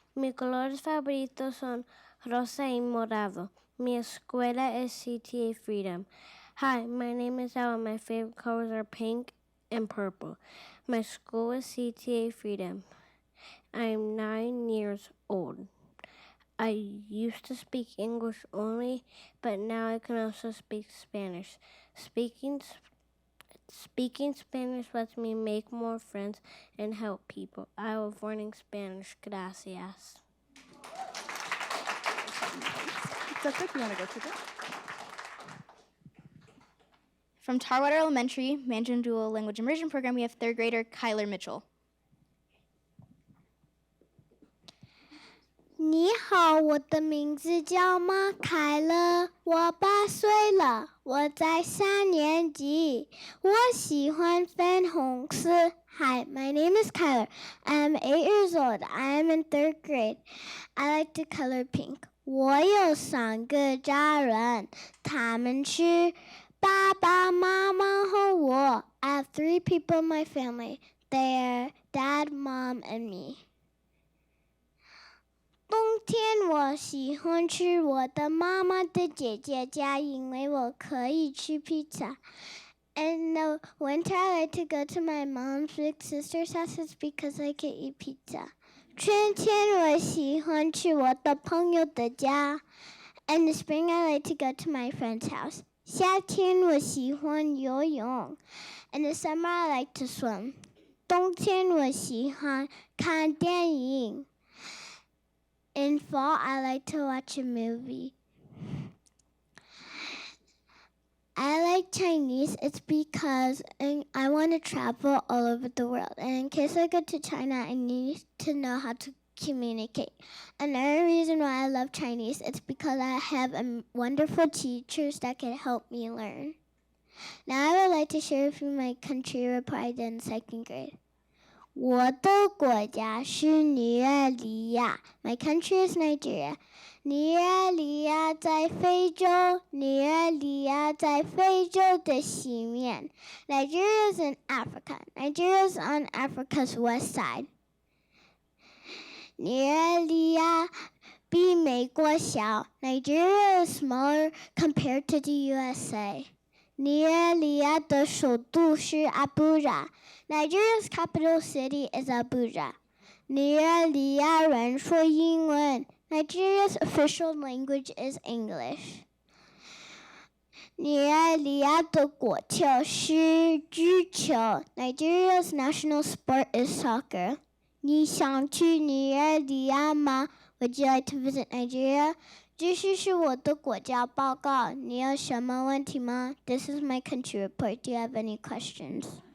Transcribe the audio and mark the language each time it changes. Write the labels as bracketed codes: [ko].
[es] Mis colores favoritos son rosa y morado. Mi escuela es CTA Freedom. [en] Hi, my name is Ella. My favorite colors are pink and purple. My school is CTA Freedom. I'm 9 years old. I used to speak English only, but now I can also speak Spanish. Speaking Spanish lets me make more friends and help people. I love learning Spanish. [es] Gracias. [en] You want to go to this? From Tarwater Elementary, Mandarin Dual Language Immersion Program, we have 3rd grader Kyler Mitchell. [zh] 你好，我的名字叫马凯乐，我8岁了，我在3年级，我喜欢粉红色。 [en] Hi, my name is Kyler. I'm 8 years old. I'm in 3rd grade. I like to color pink. [zh] 我有3个家人，他们是爸爸妈妈和我。 [en] I have 3 people in my family. They're dad, mom, and me. [zh] 冬天我喜欢去我的妈妈的姐姐家，因为我可以吃披萨。 [en] In the winter, I like to go to my mom's big sister's house because I can eat pizza. [zh] 春天我喜欢去我的朋友的家。 [en] In the spring, I like to go to my friend's house. [zh] 夏天我喜欢游泳。 [en] In the summer, I like to swim. [zh] 冬天我喜欢看电影。 [en] In fall, I like to watch a movie. I like Chinese. It's because I want to travel all over the world. And in case I go to China, I need to know how to communicate. Another reason why I love Chinese is because I have wonderful teachers that can help me learn. Now I would like to share with you my country report I did in 2nd grade. [zh] 我的国家是尼日利亚。 [en] My country is Nigeria. [zh] 尼日利亚在非洲，尼日利亚在非洲的西面。 [en] Nigeria is in Africa. Nigeria is on Africa's west side. [zh] 尼日利亚比美国小。 [en] Nigeria is smaller compared to the USA. [zh] 尼日利亚的首都是阿布扎。 [en] Nigeria's capital city is Abuja. [zh] 尼日利亚人说英文。 [en] Nigeria's official language is English. [zh] 尼日利亚的国球是足球。 [en] Nigeria's national sport is soccer. [zh] 你想去尼日利亚吗？ [en] Would you like to visit Nigeria? [zh] 这是我的国家报告。你有什么问题吗？ [en] This is my country report. Do you have any questions?